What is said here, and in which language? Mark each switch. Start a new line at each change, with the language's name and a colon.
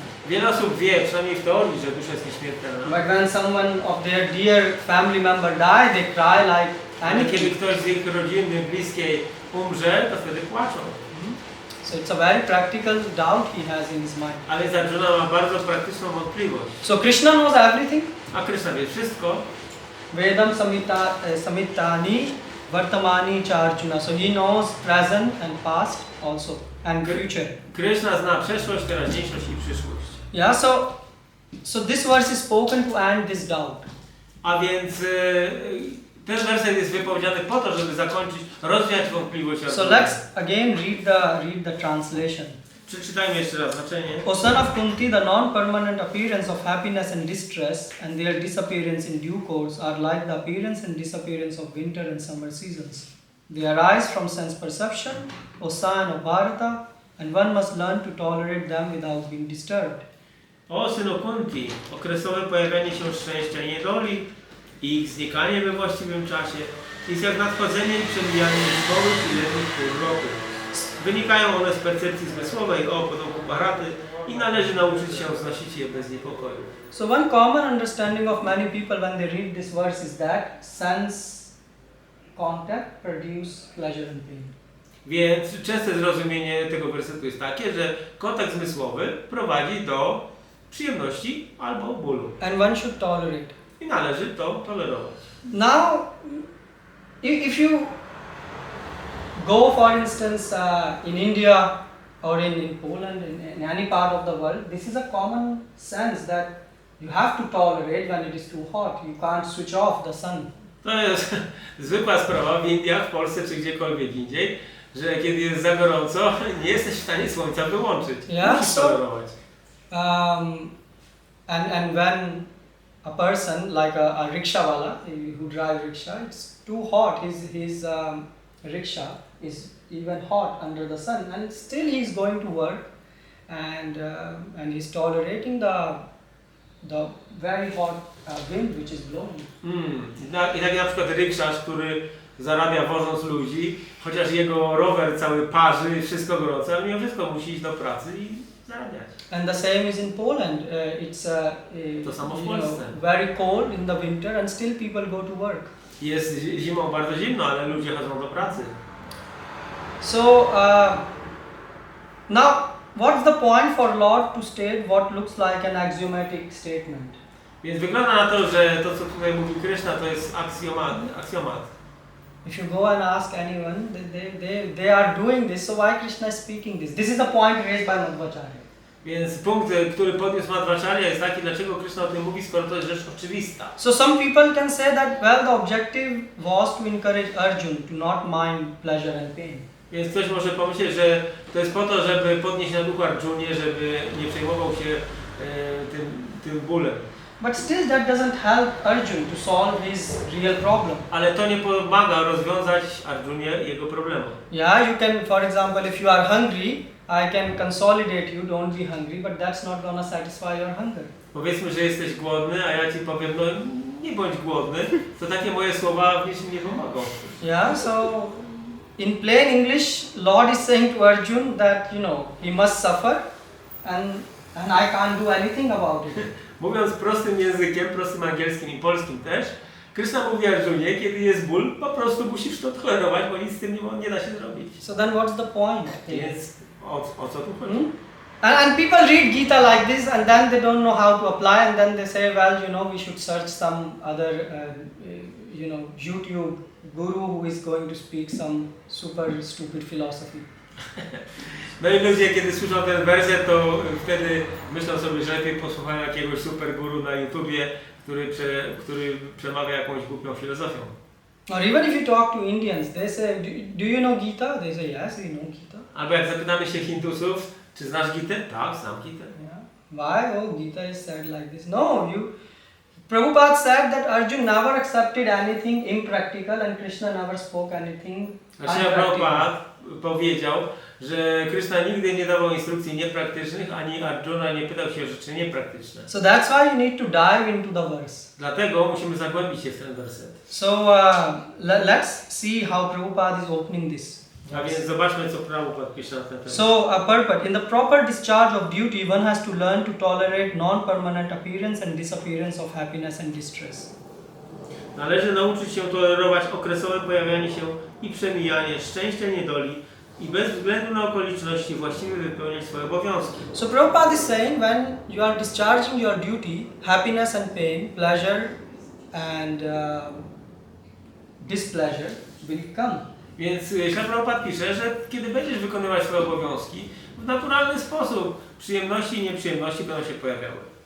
Polish: Wiele osób wie, przynajmniej w teorii, że dusza jest nieśmiertelna.
English: But when someone of their dear family member die, they cry like anything.
Polish: Kiedy ktoś z ich rodziny bliskiej umrze, to wtedy płaczą.
English: So it's a very practical doubt he has in his mind.
Polish: Ale Arjuna ma bardzo praktyczną wątpliwość.
English: So Krishna knows everything.
Polish: A Krishna wie wszystko.
Sanskrit: Vedam samittani vartamani cha Arjuna.
English: So he knows present and past also and future.
Polish: Krishna zna przeszłość, teraźniejszość i przyszłość.
English: Yeah, so this verse is spoken to end this doubt.
Polish: A więc ten werset jest wypowiedziany po to, żeby zakończyć, rozwiać wątpliwość.
English: So let's again read the translation.
Polish: Przeczytajmy jeszcze raz znaczenie.
English: O son of Kunti, the non-permanent appearance of happiness and distress and their disappearance in due course are like the appearance and disappearance of winter and summer seasons. They arise from sense perception, O son of Bharata, and one must learn to tolerate them without being disturbed.
Polish: O synu Kunti, okresowe pojawianie się szczęścia i niedoli i ich znikanie we właściwym czasie jest jak nadchodzenie i przemijanie zimowych i letnich pół roku. Wynikają one z percepcji zmysłowej o potomku Bharaty i należy nauczyć się znosić je bez niepokoju.
English: So one common understanding of many people when they read this verse is that sense contact produce pleasure and pain.
Polish: Więc częste zrozumienie tego wersetu jest takie, że kontakt zmysłowy prowadzi do przyjemności albo bólu.
English: And one should tolerate.
Polish: I należy to tolerować.
English: Now, if you go, for instance, in India or in Poland, in any part of the world, this is a common sense that you have to tolerate when it is too hot. You can't switch off the sun.
Polish: To jest zwykła sprawa w Indiach, w Polsce czy gdziekolwiek indziej, że kiedy jest za gorąco, nie jesteś w stanie słońca wyłączyć. Musisz tolerować.
English: And when a person like a rickshawala who drives rickshaw, it's too hot. His rickshaw is even hot under the sun, and still he's going to work, and he's tolerating the very hot wind which is blowing.
Polish: I tak na przykład rikszasz, który zarabia wożąc ludzi, chociaż jego rower cały parzy, wszystko gorące, ale mimo wszystko musi iść do pracy i zarabiać.
English: And the same is in Poland. It's
Polish: To samo w
English: you know,
Polish: Polsce.
English: very cold in the winter and still people go to work.
Polish: Jest zimą bardzo zimno, ale ludzie chodzą do pracy.
English: So now what's the point for Lord to state what looks like an axiomatic statement?
Polish: Więc wygląda na to, że to co tutaj mówi Krishna to jest aksjomat.
English: If you go and ask anyone, they are doing this, so why Krishna is speaking this? This is the point raised by Madhvacharya.
Polish: Więc punkt, który podniósł Madhvacharya jest taki, dlaczego Krishna o tym mówi, skoro to jest rzecz oczywista.
English: So some people can say that, well, the objective was to encourage Arjun to not mind pleasure and pain.
Polish: Więc ktoś może pomyśleć, że to jest po to, żeby podnieść na duchu Arjunie, żeby nie przejmował się tym bólem.
English: But still that doesn't help Arjun to solve his real problem.
Polish: Ale to nie pomaga rozwiązać Arjunie jego problemu.
English: Yeah, you can, for example, if you are hungry, I can consolidate you, don't be hungry, but that's not gonna satisfy your hunger.
Polish: Powiedzmy, że jesteś głodny, a ja ci powiem, no nie bądź głodny, to takie moje słowa w niczym nie pomogą.
English: Yeah, so in plain English, Lord is saying to Arjun that, you know, he must suffer and I can't do anything about it.
Polish: Mówiąc prostym językiem, prostym angielskim i polskim też, Krishna mówi Arjunie, kiedy jest ból, po prostu musisz to tolerować, bo nic z tym nie da się zrobić.
English: So then what's the point?
Polish: Więc o co tu chodzi?
English: And people read Gita like this and then they don't know how to apply and then they say, well, you know, we should search some other, you know, YouTube guru who is going to speak some super stupid philosophy.
Polish: No i ludzie, kiedy słyszą tę wersję, to wtedy myślą sobie, że lepiej posłuchają jakiegoś super guru na YouTubie, który przemawia jakąś głupią filozofią.
English: Or even if you talk to Indians, they say, do you know Gita? They say, yes, we know Gita.
Polish: Albo jak zapytamy się Hindusów, czy znasz Gitę? Tak, znam Gitę.
English: Yeah. Why? Oh, Gita is said like this. No, Prabhupada said that Arjun never accepted anything impractical and Krishna never spoke anything unpractical.
Polish: Prabhupada powiedział, że Krishna nigdy nie dawał instrukcji niepraktycznych, ani Arjuna nie pytał się o rzeczy niepraktyczne.
English: So that's why you need to dive into the verse.
Polish: Dlatego musimy zagłębić się w ten werset.
English: So let's see how Prabhupada is opening this.
Polish: A więc zobaczmy, co Prabhupada pisze na ten temat.
English: So purport. In the proper discharge of duty, one has to learn to tolerate non-permanent appearance and disappearance of happiness and distress.
Polish: Należy nauczyć się tolerować okresowe pojawianie się i przemijanie szczęścia, niedoli i bez względu na okoliczności właściwie wypełniać swoje obowiązki.
English: So Prabhupada is saying when you are discharging your duty, happiness and pain, pleasure and displeasure will come.
Polish: Więc Prabhupada pisze, że kiedy będziesz wykonywać swoje obowiązki, w naturalny sposób przyjemności i nieprzyjemności będą się pojawiały.